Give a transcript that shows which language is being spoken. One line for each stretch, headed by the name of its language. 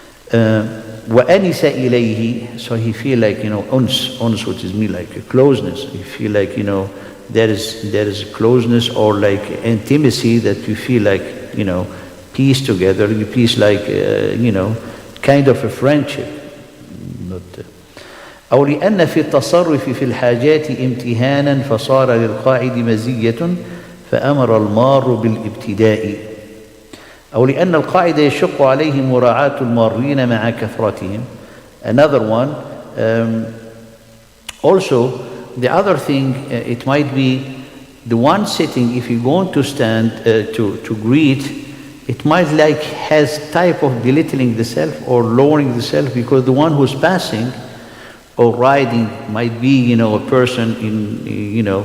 Arabic: وَأَنِسَ إِلَيْهِ.
English: So he feel like, uns, which is mean like a closeness. You feel like, there is a closeness or like intimacy that you feel like, peace together. You peace like, kind of a friendship.
Arabic: أو لأن في التصرف في الحاجات امتهانا فصار للقاعد مزية فأمر المار بالابتداء. أو لأن القاعد يشق عليه مراعاة المارين مع كثرتهم.
English: Another one, also the other thing, it might be the one sitting, if you're going to stand to greet, it might like has type of belittling the self or lowering the self, because the one who's passing or riding might be, a person in,